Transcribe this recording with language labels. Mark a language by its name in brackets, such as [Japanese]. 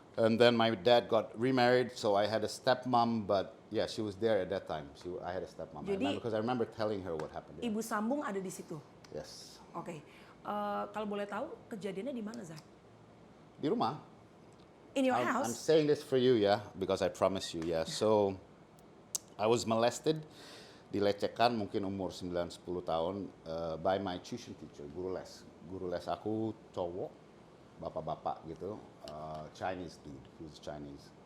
[English] And then my dad got remarried, so I had a stepmom, but yeah, she was there at that time. I had a stepmom. [Indonesian] Jadi- [English] Because I remember telling her what happened. [Indonesian] Ibu sambung ada di situ. [English] Yes. [Indonesian] Oke. Kalau boleh tahu kejadiannya di mana, Zack? Di rumah. [English] In your I'm house? saying this for you, yeah, because I promise you, yeah. So, I was molested, [Indonesian] dilecehkan mungkin umur 9-10 tahun [English] by my tuition teacher, [Indonesian] guru les. Guru les aku cowok, bapak-bapak gitu, [English] Chinese dude, he was Chinese.